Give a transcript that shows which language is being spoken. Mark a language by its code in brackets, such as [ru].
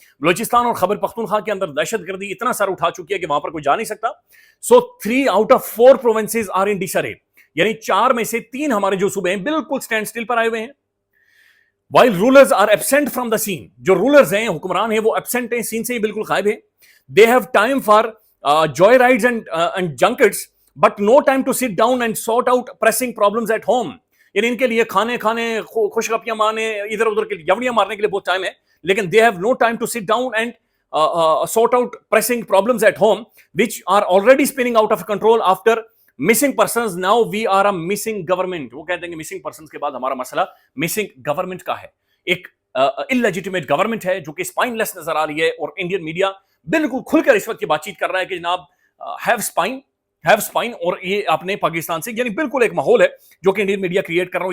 [ur] بلوچستان اور خیبر پختونخوا کے اندر دہشت گردی اتنا سر اٹھا چکی ہے کہ وہاں پر کوئی جا نہیں سکتا. [en] So 3 out of 4 provinces are in disarray. [ur] یعنی 4 میں سے 3 ہمارے جو صوبے ہیں بالکل سٹینڈ سٹل پر آئے ہوئے ہیں. [en] while rulers are absent from the scene. [ur] جو رولرز ہیں, حکمران ہیں, وہ ایبسنٹ ہیں, سین سے ہی بالکل غائب ہیں. [en] they have time for joy rides and junkets but no time to sit down and sort out pressing problems at home. [ur] یعنی ان کے لیے کھانے خوش گپیاں مارنے, ادھر ادھر کے یوڑیاں مارنے کے لیے بہت ٹائم ہے, لیکن [en] they have no time to sit down and sort out pressing problems at home which are already spinning out of control after missing persons. Now we are a missing government. [ur] وہ کہتے ہیں کہ missing persons کے بعد ہمارا مسئلہ missing government کا ہے. ایک illegitimate government ہے جو کہ spineless نظر آ رہی ہے اور انڈین میڈیا بالکل کھل کر اس وقت کی بات چیت کر رہا ہے کہ جناب [en] have spine. [ur] اور یہ اپنے پاکستان سے یعنی بالکل ایک ماحول ہے جو کہ انڈین میڈیا کریٹ کر رہا ہوں.